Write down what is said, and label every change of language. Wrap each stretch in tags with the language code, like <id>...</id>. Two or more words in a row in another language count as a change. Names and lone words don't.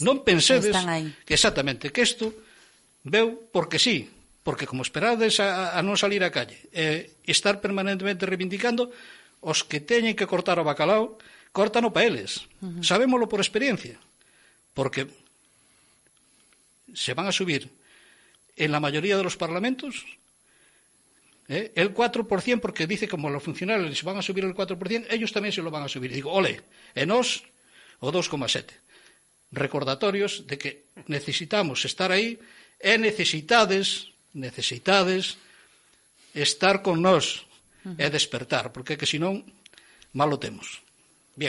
<gl>Non pensedes que exactamente que isto veu porque sí, porque como esperades a non salir á calle e estar permanentemente reivindicando, os que teñen que cortar o bacalao, córtano pa eles. Sabémolo por experiencia,</gl> <es>porque se van a subir en la mayoría de los parlamentos el 4%, porque dice como los funcionarios se van a subir el 4%, ellos tamén se lo van a subir. Digo, ole,</es> <gl>e nos o 2,7%. Recordatorios de que necesitamos estar aí e necesitades estar con nós e despertar, porque que senón mal o temos.</gl> <es>Bien,</es>